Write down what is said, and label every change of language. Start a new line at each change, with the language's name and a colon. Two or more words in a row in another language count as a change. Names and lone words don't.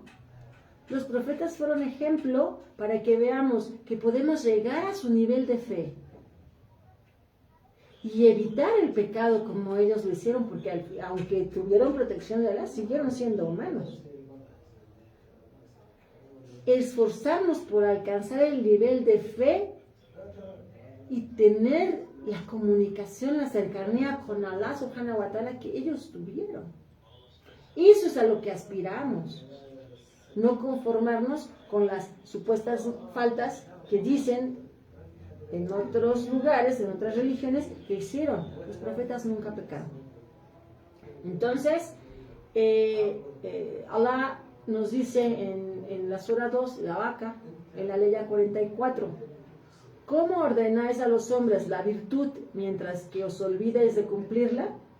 Spanish: Los profetas fueron ejemplo para que veamos que podemos llegar a su nivel de fe y evitar el pecado como ellos lo hicieron, porque aunque tuvieron protección de Allah, siguieron siendo humanos. Esforzarnos por alcanzar el nivel de fe y tener la comunicación, la cercanía con Allah
Arabic: سبحانه وتعالى
Spanish: que ellos tuvieron. Eso es a lo que aspiramos. No conformarnos con las supuestas faltas que dicen en otros lugares, en otras religiones, que hicieron. Los profetas nunca pecaron. Entonces, Allah nos dice en la Sura 2, la Vaca, en la ley 44, ¿cómo ordenáis a los hombres la virtud mientras que os olvidéis de cumplirla?